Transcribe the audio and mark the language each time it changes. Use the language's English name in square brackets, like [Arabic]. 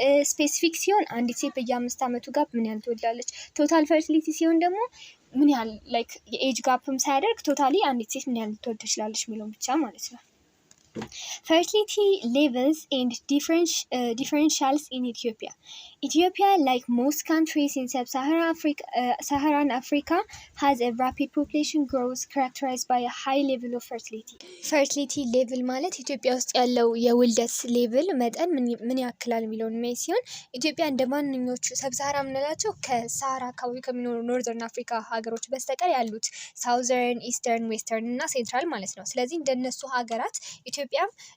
[Amharic] ስፔሲፊክ ሲሆን አንዲት ሴት በየ5 ዓመቱ ጋፕ ምን ያህል ትወልዳለች። ቶታል ፈርቲሊቲ ሲሆን ደግሞ ምን ያህል ላይክ የኤጅ ጋፕም ሳያደርግ ቶታሊ አንዲት ሴት ምን ያህል ልትወልድ ትችላለች የሚለውን ብቻ ማለት ነው። [English] Fertility levels and differentials in Ethiopia. Ethiopia, like most countries in Sub-Saharan Africa, has a rapid population growth characterized by a high level of fertility. [Amharic] Fertility level ማለት ኢትዮጵያ ውስጥ ያለው የውልደት ሌቭል መጠን ምን ያክላል የሚለውን የሚያይ ሲሆን ኢትዮጵያ እንደ ማንኞቹ ሰብሳራ የምንላቸው ከሳሃራ አካባቢ ከሚኖሩ ኖርዘርን አፍሪካ ሀገሮች በስተቀር ያሉት ሳውዘርን፣ ኢስተርን፣ ዌስተርን እና ሴንትራል ማለት ነው። ስለዚህ እንደነሱ ሀገራት ኢትዮጵያም